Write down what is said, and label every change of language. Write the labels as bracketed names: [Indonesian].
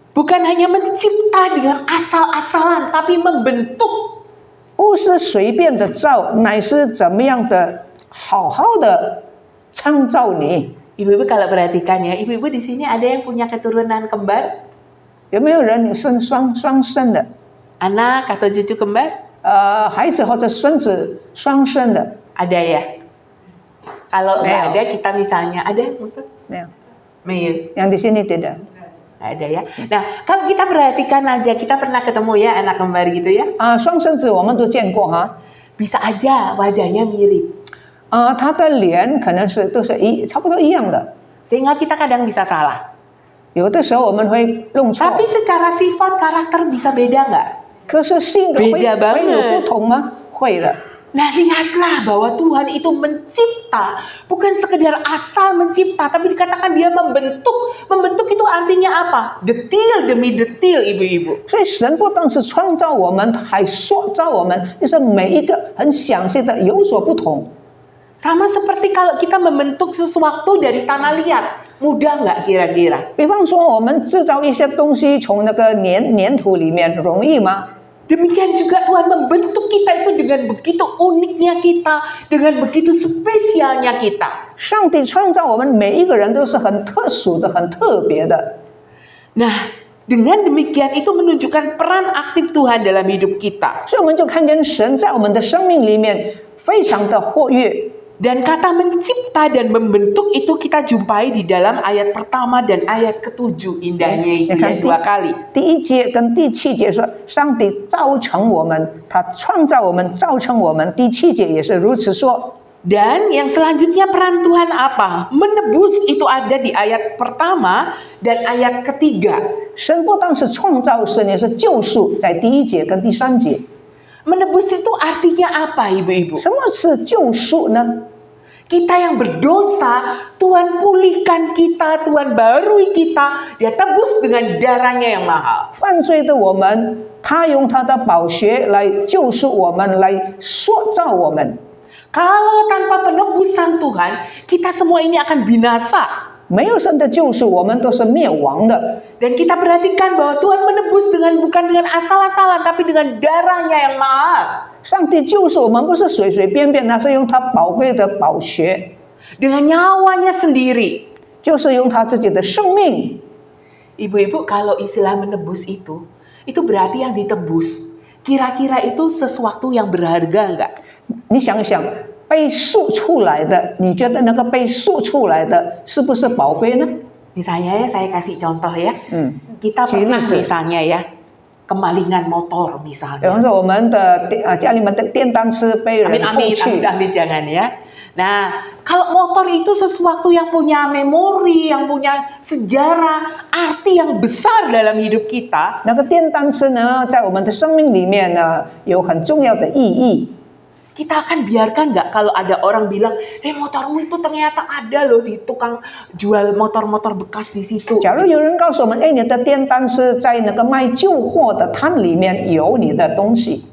[Indonesian] Bukan hanya mencipta dengan asal-asalan, tapi membentuk. [Chinese] 不是随便的造，乃是怎么样的好好的创造你。 [Indonesian] Ibu-ibu kalau perhatikan ya, ibu-ibu di sini ada yang punya keturunan kembar? [Chinese] 有没有人生双生的？ [Indonesian] Anak atau cucu kembar? [Chinese] 孩子或者孙子双生的？ [Indonesian] Ada ya? Kalau nggak ada, kita misalnya ada, Musa? [Chinese] 没有， [Indonesian] Mail. yang di sini tidak. Nggak ada ya. Nah, kalau kita perhatikan aja, kita pernah ketemu ya anak kembar gitu ya. [Chinese] 双生子我们都见过哈。 [Indonesian] Bisa aja wajahnya mirip. [Chinese] 他的脸可能都是差不多一样的。 [Indonesian] Sehingga kita kadang bisa salah. [Chinese] 有的时候我们会弄错。 [Indonesian] Tapi secara sifat karakter bisa beda nggak? [Chinese] 可是性格会 [Indonesian] Beda banget. [Chinese] 有不同吗？会的。 [Indonesian] Nah lihatlah bahwa Tuhan itu mencipta, bukan sekedar asal mencipta, tapi dikatakan dia membentuk. Membentuk itu artinya apa? Detil demi detil ibu-ibu. [Chinese] 所以神不但是创造我们，还塑造我们，就是每一个很详细的有所不同。 [Indonesian] Sama seperti kalau kita membentuk sesuatu dari tanah liat, mudah nggak kira-kira? [Chinese] 比方说，我们制造一些东西从那个粘土里面，容易吗？ [Indonesian] Demikian juga Tuhan membentuk kita itu dengan begitu uniknya kita, dengan begitu spesialnya kita. [Chinese] 上帝创造我们每一个人都是很特殊的、很特别的。 [Indonesian] Nah, dengan demikian itu menunjukkan peran aktif Tuhan dalam hidup kita. [Chinese] 所以我们就看见神在我们的生命里面非常的活跃。 [Indonesian] Dan kata mencipta dan membentuk itu kita jumpai di dalam ayat pertama dan ayat ke-7 indahnya itu ya, 2 kali. [Chinese] 第1节跟第7节说，上帝造成我们，他创造我们，造成我们。第7节也是如此说。 [Indonesian] Dan yang selanjutnya peran Tuhan apa? Menebus itu ada di ayat pertama dan ayat ketiga. [Chinese] 神不但是创造，神也是救赎，在第1节跟第3节。 [Indonesian] Menebus itu artinya apa ibu-ibu? [Chinese] 什么是救赎呢？ [Indonesian] Kita yang berdosa, Tuhan pulihkan kita, Tuhan barui kita, Dia tebus dengan darahnya yang mahal. [Chinese] 犯罪的我们，他用他的宝血来救赎我们，来塑造我们。 [Indonesian] Kalau tanpa penebusan Tuhan, kita semua ini akan binasa. [Chinese] 没有神的救赎，我们都是灭亡的。 [Indonesian] Dan kita perhatikan bahwa Tuhan menebus dengan bukan dengan asal-asalan, tapi dengan darahnya yang mahal. [Chinese] 上帝救赎我们不是随随便便，那是用他宝贵的宝血， [Indonesian] Dengan nyawanya sendiri. [Chinese] 就是用他自己的生命。 [Indonesian] Ibu-ibu, kalau istilah menebus itu berarti yang ditebus. Kira-kira itu sesuatu yang berharga enggak? [Chinese] 你想一想，被赎出来的，你觉得那个被赎出来的是不是宝贝呢？ [Indonesian] Misalnya ya, saya kasih contoh ya. [Chinese] 嗯， [Indonesian] Kita pernah [Chinese] 举例子， [Indonesian] misalnya ya, kemalingan motor [Chinese] 比 [Indonesian] misalnya. [Chinese] 方说我们的家里面的电单车被人偷 [Indonesian] Amit-amit, [Chinese] 去， [Indonesian] amit-amit jangan ya. Nah, kalau motor itu sesuatu yang punya memori, yang punya sejarah, arti yang besar dalam hidup kita. [Chinese] 那个电单车呢，在我们的生命里面呢，有很重要的意义。 [Indonesian] Kita akan biarkan nggak kalau ada orang bilang, motormu itu ternyata ada loh di tukang jual motor-motor bekas di situ. [Chinese] 假如有人告诉我们，哎，你的电单车在那个卖旧货的摊里面有你的东西。